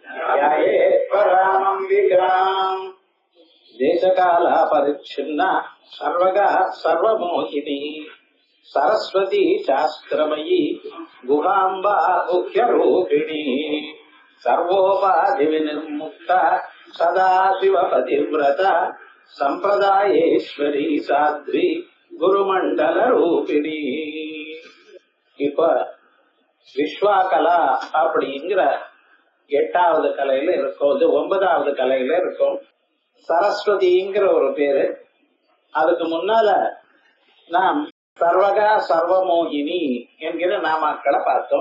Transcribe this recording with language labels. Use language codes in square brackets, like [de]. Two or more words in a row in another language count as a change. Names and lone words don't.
[sa] ध्यायेत्परामम्बिकाम् देशकालपरिच्छिन्ना सर्वगा सर्वमोहिनी सरस्वती शास्त्रमयी गुहाम्बा मुख्यरूपिणी सर्वोपाधि विनिर्मुक्ता सदा शिवपतिव्रता संप्रदायेश्वरी साध्वी गुरुमंडल रूपिणी. [ta] இப்ப விஸ்வாகலா அப்படிங்கிற 8வது கலையில இருக்கும், 9வது கலையில இருக்கும். சரஸ்வதிங்கிற ஒரு பேரு. அதுக்கு முன்னால நாம் சர்வகா சர்வமோகினி என்கிற நாமாக்களை பார்த்தோம்.